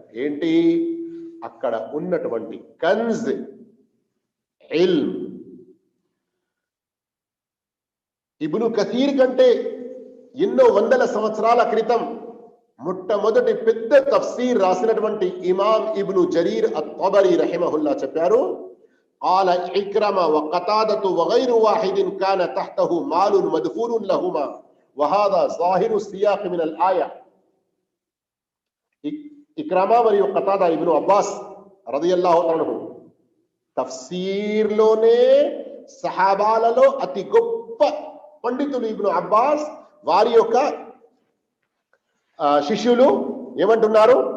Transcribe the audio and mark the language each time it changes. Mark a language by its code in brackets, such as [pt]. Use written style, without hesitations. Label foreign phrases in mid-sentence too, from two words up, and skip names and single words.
[te] ఏంటి? అక్కడ ఉన్నటువంటి కన్జ్, ఇల్మ్. ఇబ్ను కతీర్ కంటే ఎన్నో వందల సంవత్సరాల క్రితం మొట్టమొదటి పెద్ద తఫ్సీర్ రాసినటువంటి ఇమాం ఇబ్ను జరీర్ అత్-తబరీ రహిమహుల్లా చెప్పారు, [ar] قال إكرمة وقتادة وغير واحد كان تحته مال مدفون لهما وهذا ظاهر السياق من الآية. [te] ఇక్రమా మరియు కతాదా ఇబ్ను అబ్బాస్ [ar] رضي الله عنه [te] తఫ్సీర్లోనే సహాబాలలో అతి గొప్ప పండితులు ఇబ్ను అబ్బాస్, వారి యొక్క శిష్యులు ఏమంటున్నారు?